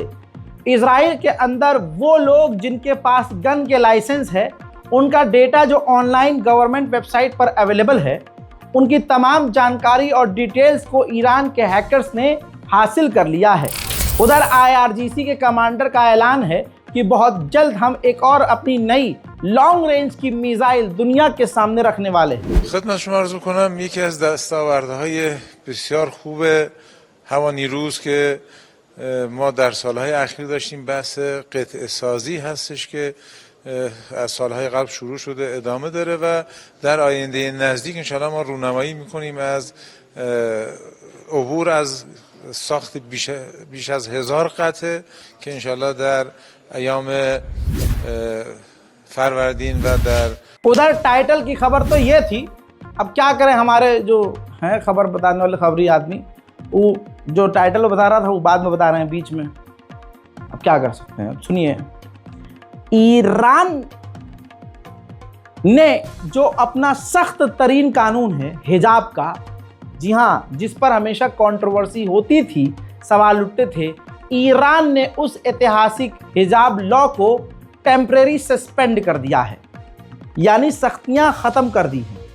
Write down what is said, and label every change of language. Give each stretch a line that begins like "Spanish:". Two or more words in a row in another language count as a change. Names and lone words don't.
Hindi: इजराइल के अंदर वो लोग जिनके पास गन के लाइसेंस है, उनका डेटा जो
English: online government website
Hindi: पर अवेलेबल है, उनकी तमाम जानकारी और डिटेल्स को ईरान के हैकर्स ने हासिल कर लिया है। उधर IRGC के कमांडर का ऐलान है कि बहुत जल्द हम एक और अपनी नई
English: long range
Hindi: की मिसाइल दुनिया के सामने रखने वाले हैं।
Persian: खدمت شما عرض کنم یکی از دستاوردهای بسیار خوب هوانیروز که ما در سالهای اخیر داشتیم بحث قطعه سازی هستش که از سالهای قبل شروع شده، ادامه داره و در آینده نزدیک انشاءالله ما رونمایی میکنیم از عبور از ساخت بیش از 1000 قطعه که انشاءالله در ایام فروردین و در.
Hindi: उधर टाइटल की खबर तो ये थी। अब क्या करें, हमारे जो हैं खबर बताने वाले खबरी आदमी, वो जो टाइटल बता रहा था वो बाद में बता रहे हैं बीच में। अब क्या कर सकते हैं, सुनिए। ईरान ने जो अपना सख्त तरीन कानून है हिजाब का, जी हाँ, जिस पर हमेशा कंट्रोवर्सी होती थी, सवाल उठते थे, ईरान ने उस ऐतिहासिक हिजाब लॉ को
English: temporary suspend
Hindi: कर दिया है, यानी सख्तियां ख़त्म कर दी हैं।